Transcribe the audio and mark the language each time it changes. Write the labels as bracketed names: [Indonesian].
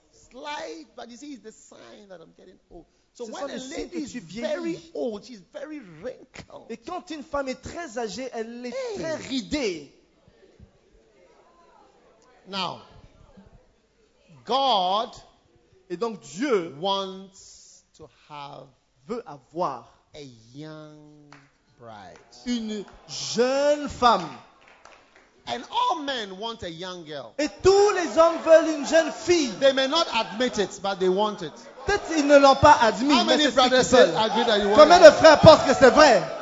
[English] Slight, but you see, it's the sign that I'm getting old. So when a lady is very old, she's very wrinkled. [French] Et quand une femme est très âgée, elle est très ridée. [English] Now, God, [French] et donc Dieu, [English] wants to have, [French] veut avoir, [English] a young bride, [French] une jeune femme. [English] And all men want a young girl. [French] Et tous les hommes veulent une jeune fille. [English] They may not admit it, but they want it. [French] Peut-être ils ne l'ont pas admis. [English] How many brothers agree that you want it? [French] Combien de frères pensent que c'est vrai?